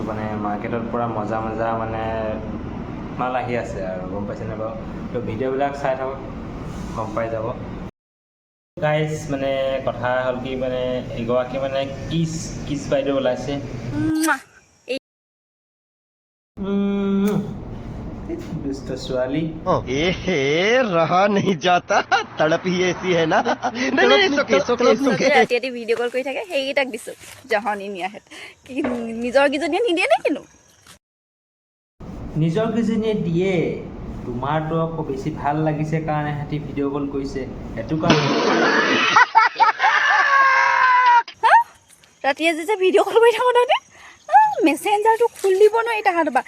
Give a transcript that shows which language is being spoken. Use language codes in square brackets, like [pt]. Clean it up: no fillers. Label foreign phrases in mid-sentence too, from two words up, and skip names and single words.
[as] মানে মাৰ্কেটৰ পৰা মজা মানে মাল আহি আছে আৰু গম পাইছেনে বাৰু। তো ভিডিঅ'বিলাক চাই থাকক, গম পাই যাব। গাইজ মানে কথা হ'ল কি, মানে এগৰাকী মানে কিছ বাইদেউ ওলাইছে। দুষ্ট ছোৱালী [hi] रहा नहीं जाता तड़प ही ऐसी है ना [as] ৰাতি ভিডিঅ' কল কৰি থাকে, সেইকেইটাক দিছো জহনি নিয়াহেঁত কি নিজৰ কেইজনীয়ে নিদিয়ে নে কিনো? নিজৰ কেইজনীয়ে দিয়ে, তোমাৰতো আকৌ বেছি ভাল লাগিছে কাৰণে সিহঁতি ভিডিঅ' কল কৰিছে, সেইটো কাৰণে। ৰাতিয়ে যে ভিডিঅ' কল কৰি থাকোঁ তহঁতে মেছেঞ্জাৰটো খুলি দিব নোৱাৰি তাহাঁতৰ পৰা।